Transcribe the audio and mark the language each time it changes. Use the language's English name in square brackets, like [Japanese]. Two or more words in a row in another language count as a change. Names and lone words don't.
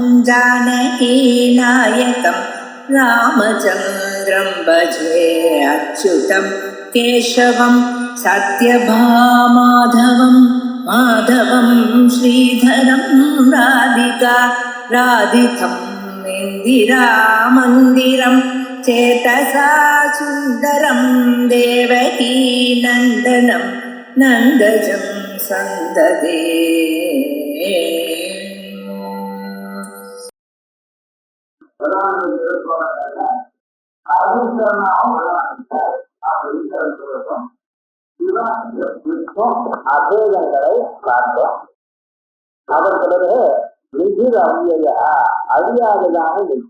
[Sanskrit] जानकीनायकं रामचन्द्रं भजे अच्युतं केशवं सत्यभामाधवं माधवं श्रीधरं राधितं इन्दिरामन्दिरं चेतसा सुन्दरं देवकी नन्दनं नन्दजं सन्ददे [Tamil] அபேதங்களை பார்த்தோம். அதற்கு பிறகு [Sanskrit] निधिः अव्ययः [Tamil] அழியாததான நிதி.